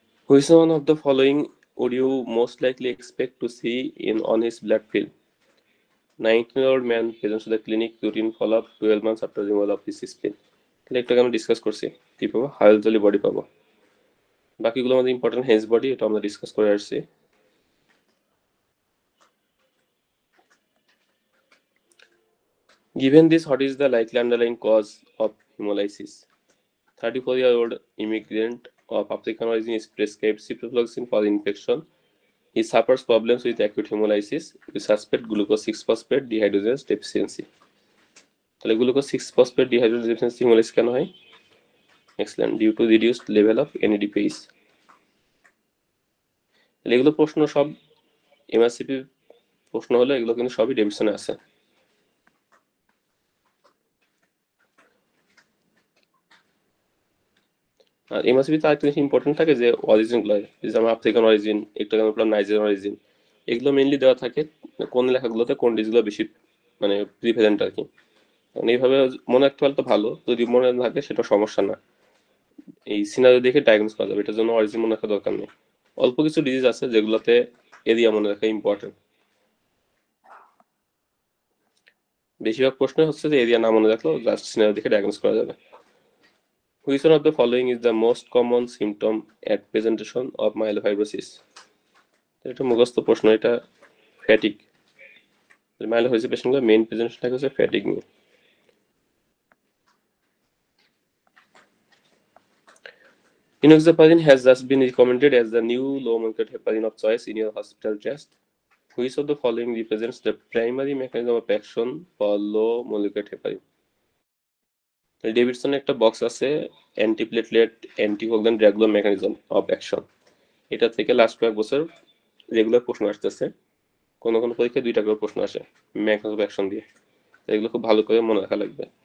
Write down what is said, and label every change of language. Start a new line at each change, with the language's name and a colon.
English: Which one of the following would you most likely expect to see in on his blood film? 19-year-old man presents to the clinic, routine follow-up 12 months after removal of his spleen.
Bangla: তাহলে একটু আমরা discuss করছি কি পাবো, হাইলজলি body পাবো, বাকিগুলো আমাদের important hedge body, এটা আমরা ডিসকাস করে আসছি।
English: Given this, what is the likely underlying cause of hemolysis? 34-year-old immigrant of African origin is prescribed ciprofloxacin for infection. He suffers problems with acute hemolysis. We suspect glucose 6-phosphate dehydrogenase deficiency.
Bangla: তাহলে glucose 6-ফসফেট dehydrogenase deficiency haemolysis কেন হয়? Excellent, due to reduced level of এনএডিপিএস। তাহলে এগুলো প্রশ্ন সব MRCP প্রশ্ন হলে এগুলো কিন্তু সবই ডেভিশনে আছে। আর এমআরসিপিতে আরেকটা জিনিস ইম্পর্টেন্ট থাকে যে অরিজিনগুলো, যেমন আফ্রিকান অরিজিন, একটু আমি বললাম নাইজেরিয়ান অরিজিন, এগুলো মেইনলি দেওয়া থাকে কোন লেখাগুলোতে কোন ডিজগুলো বেশি মানে প্রিফারেন্ট আর কি। এইভাবে মনে রাখতে পারলে তো ভালো, যদি মনে না থাকে সেটা সমস্যা না, এই সিনারি দেখে ডায়াগনোস করা যাবে, এটার জন্য অরিজিন মনে রাখার দরকার নেই। অল্প কিছু ডিজিজ আছে যেগুলোতে এরিয়া মনে রাখা ইম্পর্টেন্ট, বেশিরভাগ প্রশ্ন হচ্ছে যে এরিয়া না মনে রাখলেও জাস্ট সিনারি দেখে ডায়াগনোস করা যাবে।
English: Which one of the following is the most common symptom at presentation of myelofibrosis?
Bangla: এটা মুখস্থ প্রশ্ন, এটা ফ্যাটিক। মাইলোফাইব্রোসিস পেশেন্টগুলোর মেইন প্রেজেন্টেশন থাকে হচ্ছে ফ্যাটিক নিয়ে।
English: Enoxaparin has thus been recommended as the new low-molecular heparin of choice in your hospital chest. Which of the following represents the primary mechanism of action for low-molecular heparin?
Bangla: Davidson একটা box আছে, antiplatelet anticoagulant regular mechanism of action, এটা থেকে last কয়েক বছর regular প্রশ্ন আসতেছে, কোনো কোনো পরীক্ষায় 2টা করে প্রশ্ন আসে মেকানিজম অফ অ্যাকশন দিয়ে, এগুলো খুব ভালো করে মনে রাখা লাগবে।